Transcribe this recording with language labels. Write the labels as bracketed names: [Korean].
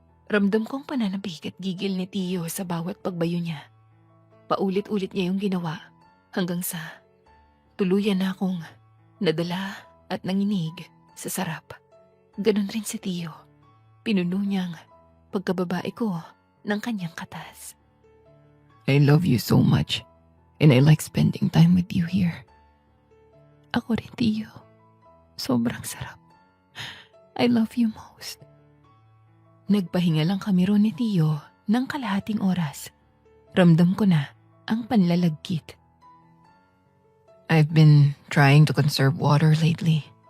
[Filipino] Ramdam kong pananabik at gigil ni Tio sa bawat pagbayo niya. Paulit-ulit niya yung ginawa hanggang sa tuluyan na akong nadala at nanginig sa sarap. Ganon rin si Tio. Pinuno niyang pagkababae ko ng kanyang katas. [English] I love you so much, and I like spending time with you here. [Filipino] Ako rin, Tio. Sobrang sarap. [English] I love you most. [Filipino] Nagpahinga lang kami ron ni Tio ng kalahating oras. Ramdam ko na ang panlalagkit. [English] I've been trying to conserve water lately.